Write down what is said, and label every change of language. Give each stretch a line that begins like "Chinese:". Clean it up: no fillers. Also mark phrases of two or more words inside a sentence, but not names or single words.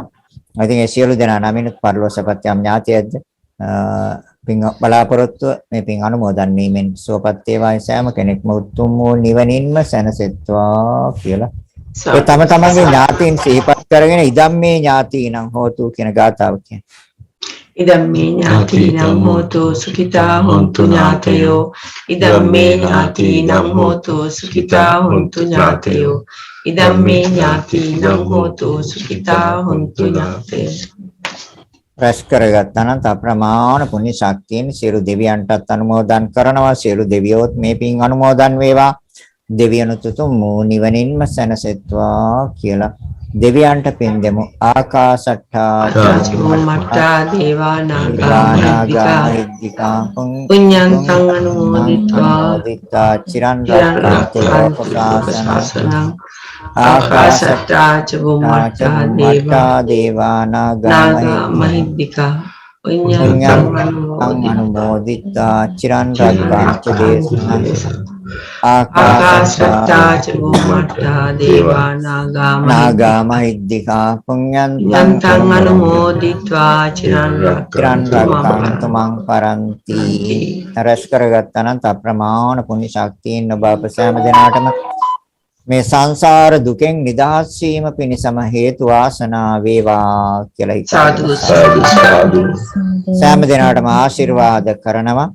Sinhala: ඉතින් ඒ සියලු දෙනා නමිනුත් පරිලෝසපත් යම් ඥාතියක්ද පින් බලාපොරොත්තු මේ පින් අනුමෝදන් වීමෙන් සුවපත් වේවායි සෑම කෙනෙක්ම උතුම් වූ නිවනින්ම සැනසෙත්වා කියලා. ඒ තම තමන්ගේ ඥාතීන් සිහිපත් කරගෙන
Pali: ඉදම්මේ ඥාතීනම් හෝතු
Sinhala: කියන ගාථාව කියන්නේ.
Pali: ඉදම්මේ ඥාතීනම් හෝතු සුඛිතා හොන්තු ඥාතයෝ. ඉදම්මේ ඥාතීනම් හෝතු සුඛිතා හොන්තු ඥාතයෝ. ඉදම්මේ ඥාතීනම් හෝතු සුඛිතා හොන්තු ඥාතයෝ.
Sinhala: රැස් කරගත්තා නම් අප්‍රමාණ පුණ්‍ය ශක්තියෙන් සියලු දෙවියන්ටත් අනුමෝදන් කරනවා. සියලු දෙවියෝත් මේ පින් අනුමෝදන් වේවා. දෙවියනුත් උතුම් නිවනින්ම සැනසෙත්වා කියලා දෙවියන්ට පින් දෙමු.
Pali: ආකාශට්ටා චුම්මට්ටා දේවා නාග විද්‍යා පුඤ්ඤන්තං අනුමෝදිත්වා චිරන් රක්ඛන්තු ශාසනං ආකාශට්ටා චුම්මට්ටා දේවා නාග මහිද්దికා පුඤ්ඤන්තං අනුමෝදිත්වා චිරන් රක්ඛන්තු දේශනං ආකාශට්ටා චුම්මට්ටා දේවා නාග මහිද්దికා පුඤ්ඤන්තං අනුමෝදිත්වා චිරන් රක්ඛන්තු මං පරන්ති.
Sinhala: රැස් කරගත්තා නම් අප්‍රමාණ පුණ්‍ය ශක්තියින් ඔබ අප සෑම දිනකටම මේ සංසාර දුකෙන් නිදහස් වීම පිණිසම හේතු වාසනා වේවා කියලා සාදු සෑම දිනකටම ආශිර්වාද කරනවා.